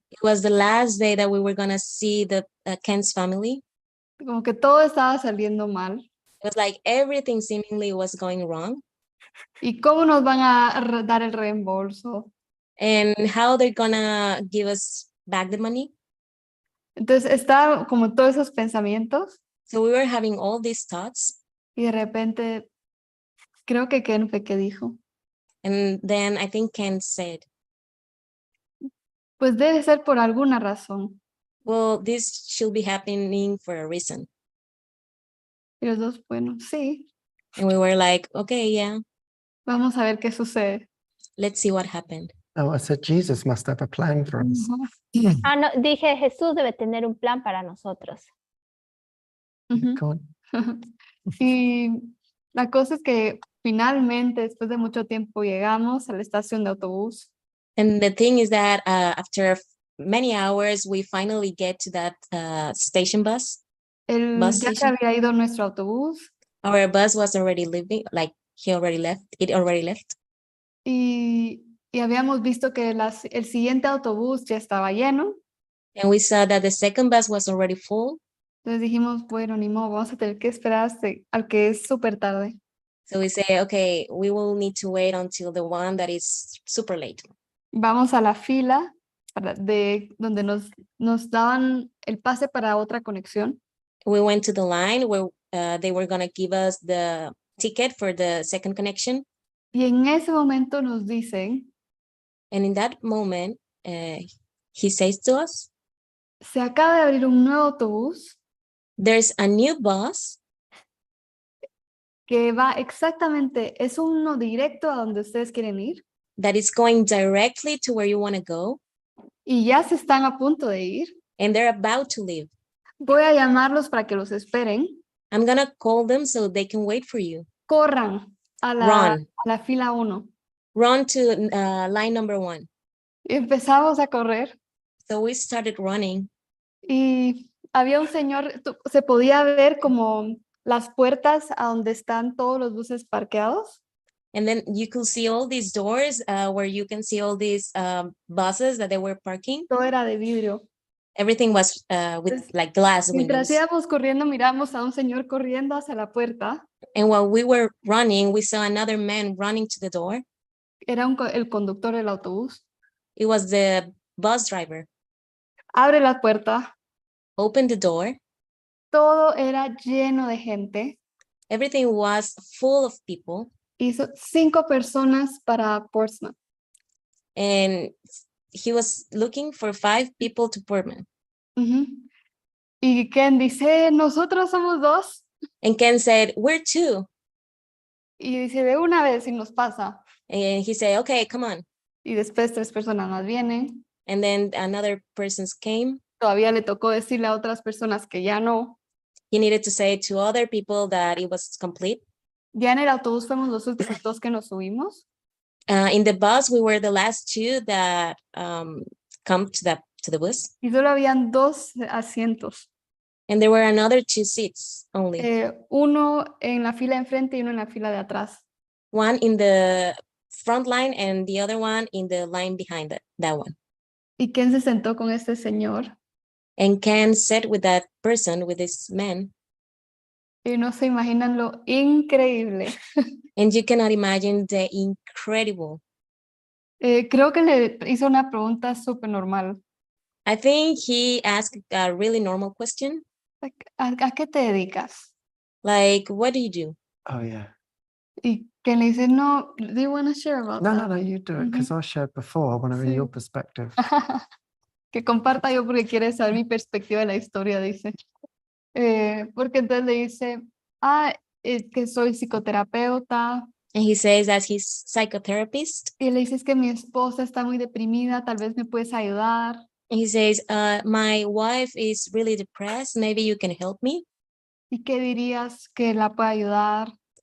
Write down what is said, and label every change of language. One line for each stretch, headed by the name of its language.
English: It was the last day that we were gonna see the Ken's family.
Spanish: Como que todo estaba saliendo mal.
English: It was like everything seemingly was going wrong.
Spanish: ¿Y cómo nos van a dar el reembolso?
English: And how they're gonna give us back the money.
Spanish: Entonces estaba como todos esos pensamientos
English: So we were having all these thoughts.
Spanish: y de repente creo que Ken fue que dijo,
English: And then I think Ken said,
Spanish: pues debe ser por alguna razón.
English: well, this should be happening for a reason.
Spanish: Y los dos, bueno, sí,
English: And we were like, okay, yeah,
Spanish: vamos a ver qué sucede.
English: let's see what happened. Oh, I said Jesus must have a plan for us. Ujú,
Spanish: Ah, no, dije Jesús debe tener un plan para nosotros. ujú.
English: Go on.
Spanish: Y la cosa es que finalmente, después de mucho tiempo, llegamos a la estación de autobús.
English: And the thing is that after many hours, we finally get to that station bus. Bus
Spanish: Ya se
English: station.
Spanish: había ido nuestro autobús
English: Our bus was already leaving, like it already left.
Spanish: y habíamos visto que el siguiente autobús ya estaba lleno.
English: And we saw that the second bus was already full.
Spanish: Entonces dijimos, bueno, ni modo, vamos a tener que esperar al que es súper tarde.
English: So we say, okay, we will need to wait until the one that is super late.
Spanish: Vamos a la fila de donde nos daban el pase para otra conexión.
English: We went to the line where they were going to give us the ticket for the second connection.
Spanish: Y en ese momento nos dicen,
English: And in that moment, he says to us,
Spanish: se acaba de abrir un nuevo autobús
English: there's a new bus
Spanish: que va exactamente, es uno directo a donde ustedes quieren ir
English: that is going directly to where you want to go.
Spanish: y ya se están a punto de ir.
English: And they're about to leave.
Spanish: Voy a llamarlos para que los esperen.
English: I'm gonna call them so they can wait for you.
Spanish: Corran a
English: Run.
Spanish: la fila 1.
English: Run to line number 1.
Spanish: Y empezamos a correr
English: So we started running.
Spanish: y había un señor, se podía ver como las puertas a donde están todos los buses parqueados.
English: And then you could see all these doors where you can see all these buses that they were parking.
Spanish: Todo era de vidrio.
English: Everything was with like glass
Spanish: Mientras
English: windows.
Spanish: íbamos corriendo, miramos a un señor corriendo hacia la puerta.
English: And while we were running, we saw another man running to the door.
Spanish: Era el conductor del autobús.
English: It was the bus driver.
Spanish: Abre la puerta.
English: Opened the door.
Spanish: Todo era lleno de gente.
English: Everything was full of people.
Spanish: Hizo 5 personas para Portsmouth.
English: And he was looking for 5 people to Portman.
Spanish: Y Ken dice, nosotros somos 2.
English: And Ken said, we're 2.
Spanish: Y dice, de una vez y nos pasa.
English: And he said, okay, come on.
Spanish: Y después 3 personas más vienen.
English: And then another person came.
Spanish: Todavía le tocó decirle a otras personas que ya no.
English: He needed to say to other people that it was complete.
Spanish: Ya en el autobús fuimos los últimos 2 que nos subimos.
English: In the bus, we were the last 2 that come to the bus.
Spanish: Y solo habían 2 asientos.
English: And there were another 2 seats only.
Spanish: Uno en la fila de enfrente y uno en la fila de atrás.
English: One in the front line and the other one in the line behind that one.
Spanish: Y Ken se sentó con este señor.
English: And Ken sat with that person, with this man.
Spanish: Y no se imaginan lo increíble.
English: And you cannot imagine the incredible.
Spanish: Creo que le hizo una pregunta súper normal.
English: I think he asked a really normal question.
Spanish: ¿A qué te dedicas?
English: Like, what do you do? Oh, yeah.
Spanish: Y que le dice, no,
English: do you want to share about
Spanish: No,
English: that? no, you do it because I shared before. I want to hear
Spanish: Sí.
English: your perspective.
Spanish: Que comparta yo porque quiere saber mi perspectiva de la historia, dice. Porque entonces le dice, que soy psicoterapeuta.
English: And he says that he's psychotherapist.
Spanish: Y le dice, es que mi esposa está muy deprimida, tal vez me puedes ayudar.
English: And he says, my wife is really depressed. Maybe you can help me.
Spanish: ¿Y qué dirías que la puede ayudar?